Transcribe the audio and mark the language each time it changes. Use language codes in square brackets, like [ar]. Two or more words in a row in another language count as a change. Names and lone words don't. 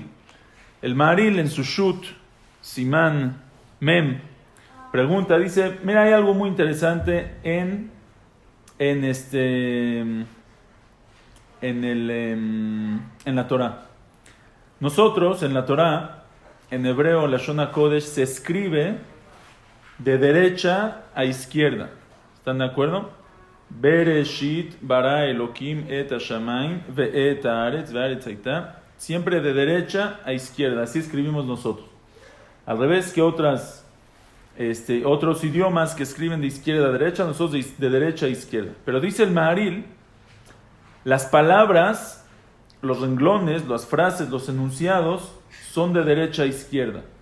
[es] El Maharil en su Shut, Simán Mem, pregunta, dice, mira, hay algo muy interesante en la Torah. Nosotros, en la Torah, en hebreo, la [he] לשון הקודש, [es] se escribe de derecha a izquierda. ¿Están de acuerdo? [he] בראשית ברא אלהים את השמים ואת הארץ והארץ היתה. [es] Siempre de derecha a izquierda. Así escribimos nosotros. Al revés que otros idiomas que escriben de izquierda a derecha, nosotros de derecha a izquierda. Pero dice el Maharil, las palabras los renglones, las frases, los enunciados son de derecha a izquierda.